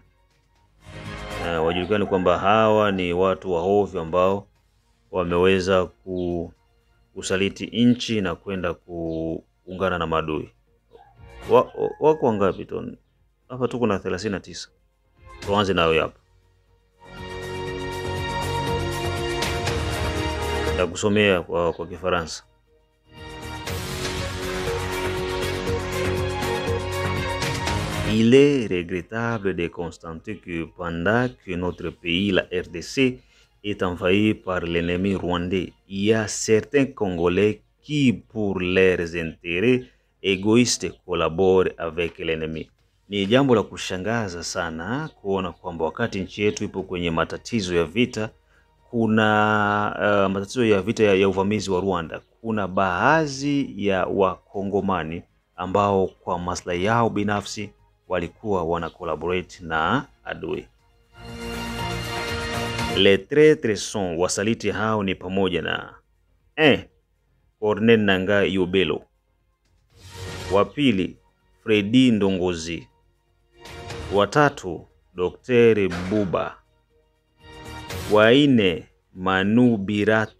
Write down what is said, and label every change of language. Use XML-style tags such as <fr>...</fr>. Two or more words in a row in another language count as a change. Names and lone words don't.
<sw>Wajulikane kwamba hawa ni watu wa hovyo ambao wameweza kusaliti nchi na kwenda kuungana na maadui. Wako wangapi tu? Hapa tuko na 39. Tuanze nayo hapa. Nitakusomea kwa Kifaransa.</sw> <fr>Il est regrettable de constater que pendant que notre pays, la RDC, est envahi par l'ennemi rwandais, il y a certains Congolais qui, pour leurs intérêts égoïstes, collaborent avec l'ennemi.</fr> <sw>Ni jambo la kushangaza sana kuona kwamba wakati nchi yetu ipo kwenye matatizo ya vita, kuna matatizo ya vita ya uvamizi wa Rwanda, kuna baadhi ya Wakongomani ambao kwa maslahi yao binafsi walikuwa wana collaborate na adui.</sw> <fr>Les traîtres sont,</fr> <sw>wasaliti hao ni pamoja na Corneille Nangaa Yobelo. Wa pili, Fredy Ndongozi. Wa tatu, Dr. Buba. Wa nne, Manu Birato.</sw>